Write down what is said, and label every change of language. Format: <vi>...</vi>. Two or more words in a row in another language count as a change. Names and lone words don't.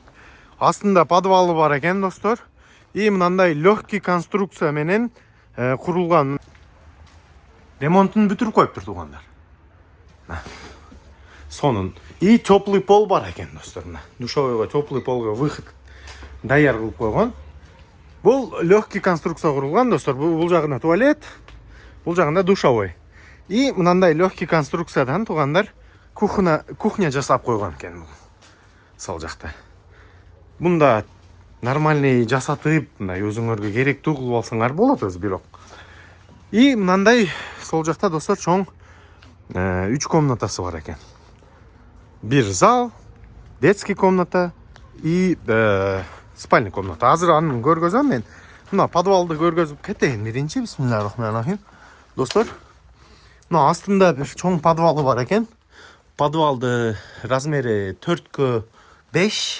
<ky>Астында подвалы бар экен, достор. И мындай</ky> <ru>легкий конструкция</ru> <ky>менен курулган. Ремонтун бүтүрүп коюптур, туугандар. Сонун. И</ky> <ru>теплый пол</ru> <ky>бар экен, достор. Душевойго, теплый полго выход даяр кылып койгон.</ky> <kk>Бұл легкий конструкция құрылған, достар. Бұл жағында туалет, бұл жағында душовой. И мынандай легкий конструкциядан, туғандар, кухня жасап қойған екен. Сол жақта.</kk> <ky>Бұнда нормальный жасатып, өзіңерге керектүү кылып алсаңар болот өзү бирок. И мынандай сол жақта, достар, чоң 3 комнатасы бар екен.</ky> <ru>Бир зал, детский комната и спальный комната.</ru> <ky>Азыр аны көргөзөм мен. Мына подвалды көргөзүп кетейин биринчи. Бисмиллахиррахманиррахим. Достор, мына астында бир чоң подвалы бар экен. Подвалды размери 4x5.</ky>